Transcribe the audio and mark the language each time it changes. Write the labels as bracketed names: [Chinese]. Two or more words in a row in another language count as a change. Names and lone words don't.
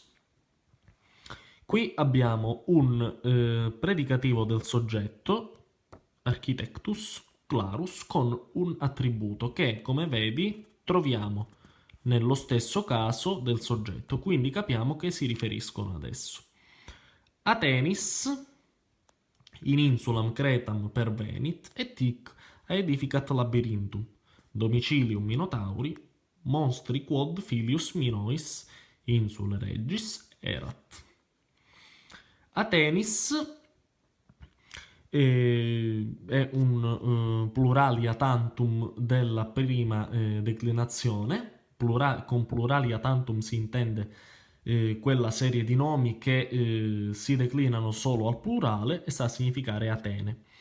[Italian] Qui abbiamo un predicativo del soggetto, [Latin] architectus, clarus, [Italian] con un attributo che, come vedi, troviamo nello stesso caso del soggetto, quindi capiamo che si riferiscono ad esso. [Latin] Atenis, in insulam Cretam pervenit, et hic aedificat labyrinthum, domicilium Minotauri, monstri quod filius Minois, insule regis erat. [Italian] Atenis è un [Latin] pluralia tantum [Italian] della prima declinazione. Con [Latin] pluralia tantum [Italian] si intende quella serie di nomi che si declinano solo al plurale e sta a significare Atene.